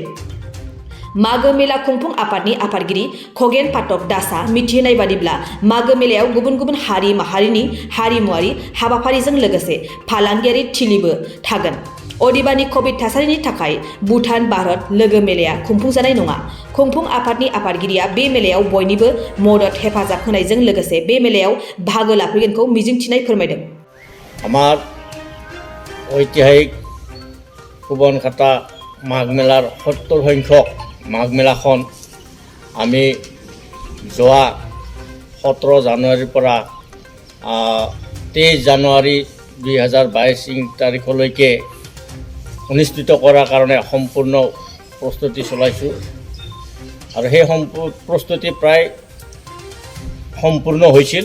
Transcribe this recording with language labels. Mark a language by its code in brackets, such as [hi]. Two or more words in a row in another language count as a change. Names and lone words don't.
[brx] मागो मेला खुंफुं आफादनि आफादगिरि खगेन पाठक दासआ मिथिहोनाय बादिब्ला मागो मेलायाव गुबुन गुबुन हारि माहारिनि हारिमुआरि हाबाफारिजों लोगोसे फालांगियारि थिलिबो थागोन। अदेबानि कभिड थासारिनि थाखाय भुटान भारत लोगो मेलाया खुंफुंजानाय नङा। खुंफुं आफादनि आफादगिरिया बे मेलायाव बयनिबो मदद हेफाजाब होनायजों लोगोसे बे मेलायाव बाहागो लाफैगोनखौ मिजिंथिनाय फोरमायदों। [as] আমাৰ ঐতিহাসিক সুবনকাটা মাঘ মেলাৰ 70 সংখ্যক মাঘ মেলাখন আমি যোৱা 17 জানুৱাৰীৰ পৰা 23 জানুৱাৰী 2022 তাৰিখলৈকে অনুষ্ঠিত কৰাৰ কাৰণে সম্পূৰ্ণ প্ৰস্তুতি চলাইছোঁ আৰু সেই প্ৰস্তুতি প্ৰায় সম্পূৰ্ণ হৈছিল।